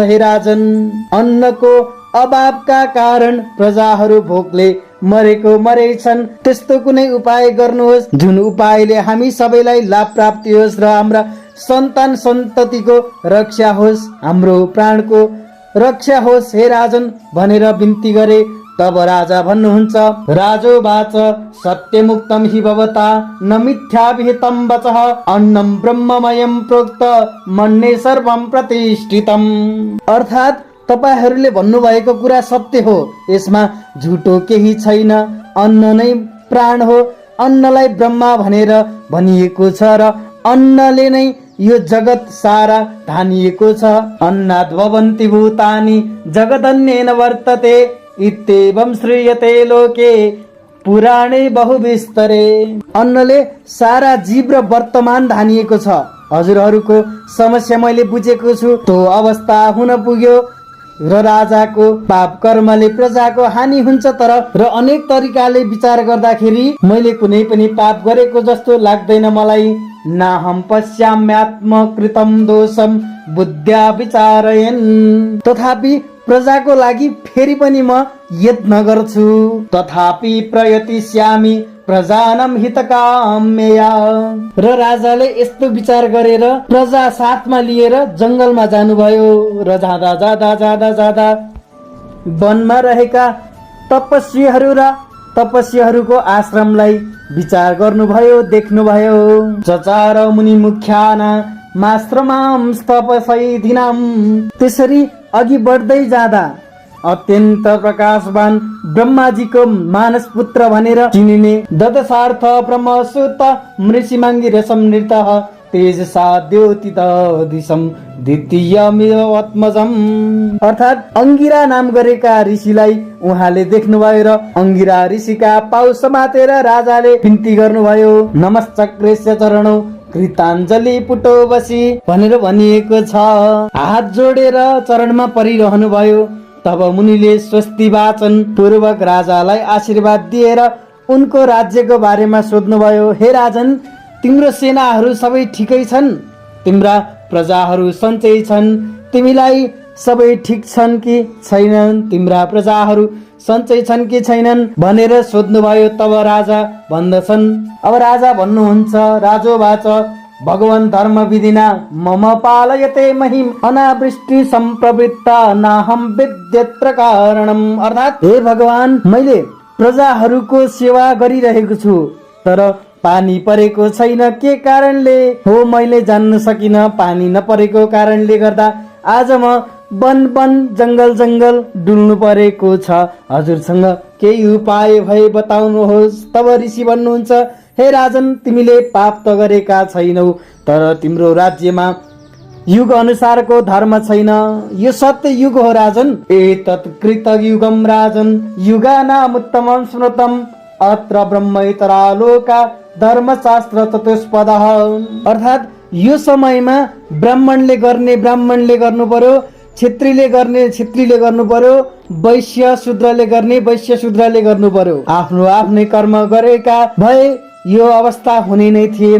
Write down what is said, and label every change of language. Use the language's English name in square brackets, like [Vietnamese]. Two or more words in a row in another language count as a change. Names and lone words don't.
[Nepali] हे राजन, अन्नको अभावका कारण प्रजाहरू भोकले मरेको मरेछन्। त्यस्तो कुनै उपाय गर्नुहोस् जुन उपायले हामी सबैलाई लाभ प्राप्ति होस् र हाम्रा सन्तान सन्ततिको रक्षा होस्, हाम्रो प्राणको रक्षा होस् हे राजन भनेर बिन्ती गरे। तब राजा भन्नुहुन्छ, [Sanskrit] राजोवाच सत्यमुक्तं हि भवता न मिथ्याभिहितं वचः अन्नं ब्रह्ममयं प्रोक्त मन्ये सर्वं प्रतिष्ठितम्, [Nepali] अर्थात् तपाईहरूले भन्नुभएको कुरा सत्य हो, यसमा झुटो केही छैन। अन्न नै प्राण हो, अन्नलाई ब्रह्मा भनेर भनिएको छ र अन्नले नै यो जगत सारा धानिएको छ। [Sanskrit] अन्नाद् भवन्ति भूतानि जगदन्नेन वर्तते इत्येवं श्रूयते लोके पुराणे बहुविस्तरे। [Nepali] अन्नले सारा जीव र वर्तमान धानिएको छ। हजुरहरूको समस्या मैले बुझेको छु। त्यो अवस्था हुन पुग्यो। र राजाको पाप कर्मले प्रजाको हानि हुन्छ। तर र अनेक तरिकाले विचार गर्दाखेरि मैले कुनै पनि पाप गरेको जस्तो लाग्दैन मलाई। [Sanskrit] नाहम पश्याम्यात्मकृतं दोषम बुद्ध्या विचारयन्। [Nepali] तथापि प्रजाको लागि फेरि पनि म यत्न गर्छु। [Sanskrit] तथापि प्रयतिष्यामि प्रजानम हितकाम्यया। [Nepali] र राजाले यस्तो विचार गरेर प्रजा साथमा लिएर जंगलमा जानुभयो। र जाँदा जाँदा जाँदा जाँदा वनमा रहेका तपस्वीहरू र तपस्वीहरूको आश्रमलाई विचार गर्नुभयो, देख्नुभयो। [Sanskrit] चचार मुनि मुख्याना माश्रमां तपसैधिनाम। [Nepali] त्यसरी अघि बढ्दै जाँदा अत्यन्त प्रकाशवान ब्रह्माजीको मानस पुत्र भनेर चिनिने [Sanskrit] ददशार्थ ब्रह्मसुत मृषिमाङ्गी रसम नृतः तेजसा द्योतित दिशम द्वितीयमिदमात्मजम्। [Nepali] अर्थात् अंगिरा नाम गरेका ऋषिलाई उहाँले देख्नुभयो र अंगिरा ऋषिका पाउ समातेर राजाले बिन्ती गर्नुभयो। [Sanskrit] नमश्चक्रेस्य चरणौ कृताञ्जलि पुटो बसी [Nepali] भनेर भनिएको छ। हात जोडेर चरणमा परिरहनु भयो। तब मुनिले स्वस्ति वाचन पूर्वक राजालाई आशीर्वाद दिएर उनको राज्यको बारेमा सोध्नुभयो। हे राजन, तिम्रो सेनाहरू सबै ठिकै छन्? तिम्रा प्रजाहरू सन्चै छन्? तिमीलाई सबै ठिक छन् कि छैनन्? तिम्रा प्रजाहरू सन्चै छन् कि छैनन् भनेर सोध्नुभयो। तब राजा भन्दछन्, अब राजा भन्नुहुन्छ, [Sanskrit] राजोवाच भगवान धर्म विधिना मम पालयते महिम अनावृष्टि सम्प्रवृत्ता नाहम विद्यत्र कारणम। [Nepali] अर्थात् हे भगवान, मैले प्रजाहरूको सेवा गरिरहेको छु, तर पानी परेको छैन। के कारणले हो मैले जान्न सकिन। पानी नपरेको कारणले गर्दा आज म वन वन जंगल जंगल डुल्नु परेको छ। हजुरसँग केही उपाय भए बताउनुहोस्। तब ऋषि भन्नुहुन्छ, हे राजन, तिमीले पाप त गरेका छैनौ, तर तिम्रो राज्यमा युग अनुसारको धर्म छैन। यो सत्य युग हो राजन। [Sanskrit] एतत् कृत युगम राजन युगानाम उत्तमं स्मृतम अत्र ब्रह्मैतरालोका धर्मशास्त्र चतुष्पदः। [Nepali] अर्थात् यो समयमा ब्राह्मणले गर्ने ब्राह्मणले गर्नु पर्यो, क्षेत्रीले गर्ने क्षेत्रीले गर्नु पर्यो, वैश्य शूद्रले गर्ने वैश्य शूद्रले गर्नु पर्यो। आफ्नो आफ्नै कर्म गरेका भए यो अवस्था हुने नै थिएन।